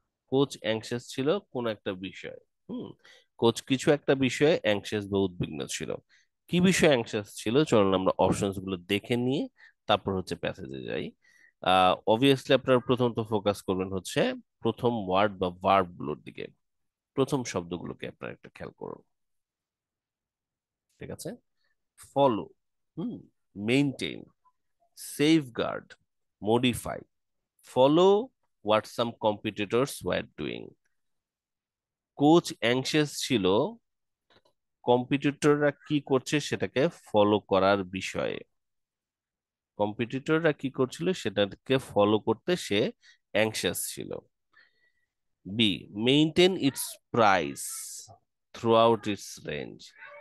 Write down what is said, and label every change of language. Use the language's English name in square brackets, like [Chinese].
[Bangla] Coach anxious ছিল কোন একটা বিষয়। কোচ কিছু একটা বিষয়ে অ্যাংশিয়াস বা উদ্বিগ্ন ছিল। কি বিষয়ে অ্যাংশিয়াস ছিল চলুন আমরা অপশনস গুলো দেখে নিয়ে তারপর হচ্ছে প্যাসেজে যাই। অবভিয়াসলি আপনারা প্রথমত ফোকাস করবেন হচ্ছে প্রথম ওয়ার্ড বা ভার্ব গুলোর দিকে, প্রথম শব্দগুলোকে আপনারা একটা খেয়াল করুন। ঠিক আছে, [English] Follow, maintain, safeguard, modify, follow what some competitors were doing. [Bangla] Coach anxious ছিল কম্পিটিটররা কি করছে সেটাকে ফলো করার বিষয়ে। কম্পিটিটররা কি করছিল সেটাকে ফলো করতে সে অ্যাংশাস ছিল। [English] B, maintain its price throughout its range.